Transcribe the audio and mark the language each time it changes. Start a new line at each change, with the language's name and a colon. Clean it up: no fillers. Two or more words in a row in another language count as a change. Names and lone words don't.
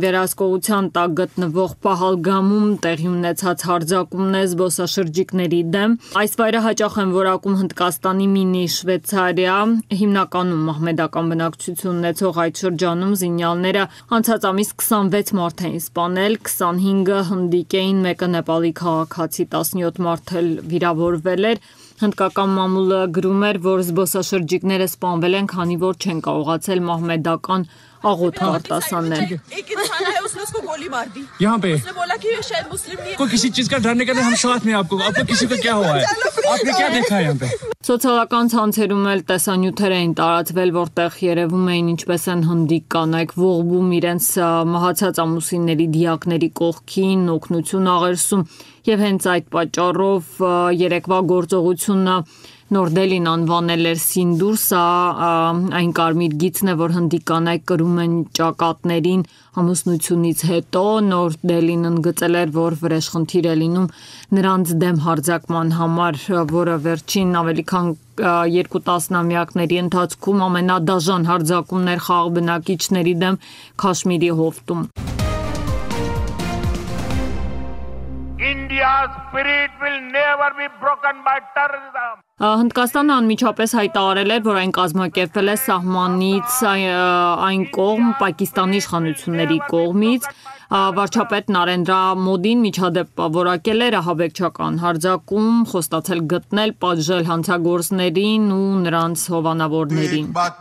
Armenian: վերահսկողության տակ գտնվող Պահալգամում տեղի ունեցած հարձակումն է զբոսաշրջիկների դեմ։ Այս վայրը հաճախ են որակում Հնդկաստանի մինի Շվեյցարիա, հիմնականում մահմեդական բնակչություն ունեցող այդ շրջանում զինյալները անցած ամիս 26 մարդ էին սպանել, 25-ը հնդիկ էին, մեկը նեպալի քաղաքացի, 17 մարդ էլ վիրավորվել էր։ Հնդկական մամուլը գրում էր, որ զբոսաշրջիկները սպանվել են, քանի որ չեն կարողացել մահմեդական աղոթք արտասանել։
Hindi: यहाँ पे कोई किसी चीज का डरने का नहीं, हम साथ में आपको किसी को क्या हुआ है, आपने क्या देखा है यहाँ पे।
Armenian: Սոցիալական ցանցերում էլ տեսանյութեր էին տարածվել, որտեղ երևում էին ինչպես են հնդիկ կանայք ողբում իրենց մահացած ամուսինների դիակների կողքին, օգնություն աղերսում, եւ հենց այդ պատճառով երեկվա գործողությունը Նոր Դելին անվանել էր Սինդուր, սա այն կարմիր գիծն է, որ հնդիկ կանայք կրում են ճակատներին ամուսնությունից հետո։ Նոր Դելին ընդգծել էր, որ վրեժխնդիր է լինում նրանց դեմ հարձակման համար, որը վերջին ավելի քան 2 տասնամյակների ընթացքում ամենադաժան հարձակումներ խաղաղ բնակիչների դեմ Քաշմիրի հովտում։
English: India's spirit will never be broken by terrorism.
Armenian: Հնդկաստանը անմիջապես հայտարարել էր, որ այն կազմակերպվել է սահմանից այն կողմ Պակիստանի իշխանությունների կողմից։ Վարչապետ Նարենդրա Մոդին միջադեպ որակել էր ահաբեկչական հարձակում, խոստացել գտնել, պատժել հանցագործներին ու նրանց հովանավորներին։